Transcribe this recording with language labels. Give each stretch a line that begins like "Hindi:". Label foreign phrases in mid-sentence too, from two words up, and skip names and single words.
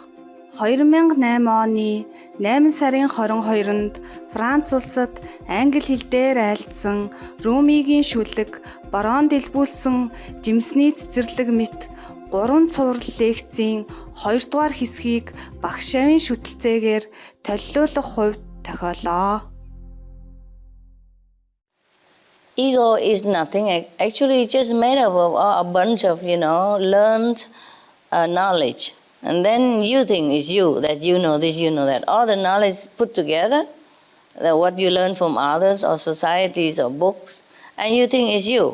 Mongolian: 2008 оны 8 сарын 22-нд Франц улсад англи хэл дээр айлдсан Румигийн шүлэг бароон дэлбүүлсэн жимсний цэцэрлэг мэт 3 цуврал лекцийн 2 дугаар хэсгийг багшаавын шүтэлцээгээр толилуулах хувьд тохиолоо.
English: Ego is nothing. Actually, it's just made up of a bunch of, learned knowledge. And then you think it's you, that you know this, you know that. All the knowledge put together, that what you learn from others or societies or books, and you think it's you.